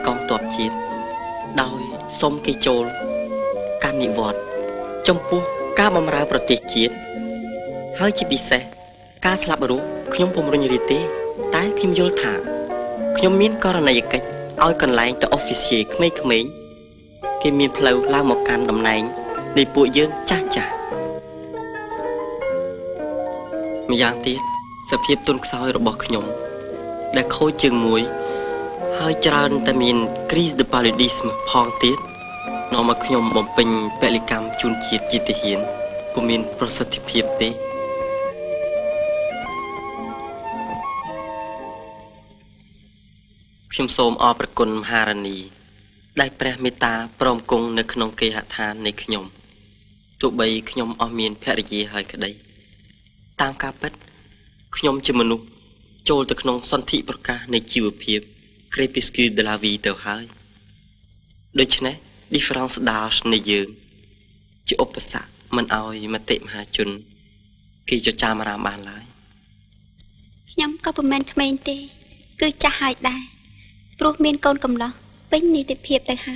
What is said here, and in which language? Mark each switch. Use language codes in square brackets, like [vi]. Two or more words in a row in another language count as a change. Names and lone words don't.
[km] កងទ័ពជាតិដោយសុំគេចូលកាន់និវត្តន៍ចំពោះការបម្រើប្រទេសជាតិហើយជាពិសេសការស្លាប់រស់ខ្ញុំពុំរុញរាទេតែខ្ញុំយល់ថាខ្ញុំមានករណីយកិច្ចឲ្យកន្លែងទៅ officier ក្មេងៗគេមានផ្លូវឡើងមកកាន់តំណែងនៃពួកយើងចាស់ចាស់ ម្យ៉ាងទៀតសភាពទុនខ្សោយរបស់ខ្ញុំដែលខូចជើងមួយហើយច្រើនតែមាន [fr] crise de paludisme [km] ផងទៀតនាំមកខ្ញុំបំពេញពលិកម្មជូនជាតិជាទាហានពុំមានប្រសិទ្ធភាពទេ ខ្ញុំសូមអរព្រគុណមហារានីដែលព្រះមេត្តាព្រមគង់នៅក្នុងគេ ហដ្ឋាននៃខ្ញុំទោះបីខ្ញុំអស់មានភរិយាហើយក្តី តាមការពិតខ្ញុំជាមនុស្សចូលទៅក្នុងសន្ធិប្រកាសនៃជីវភាព [fr] crépuscule de la vie [km] ទៅហើយដូច្នេះ [fr] difference d'âge [km] នៃយើងជាឧបសគ្គមិនឲ្យមតិមហាជនគេចចាមអារាមបានឡើយ ខ្ញុំក៏ពុំមែនក្មេងទេគឺចាស់ហើយដែរព្រោះមានកូនកំឡោះពេញនីតិភាពទៅហើយ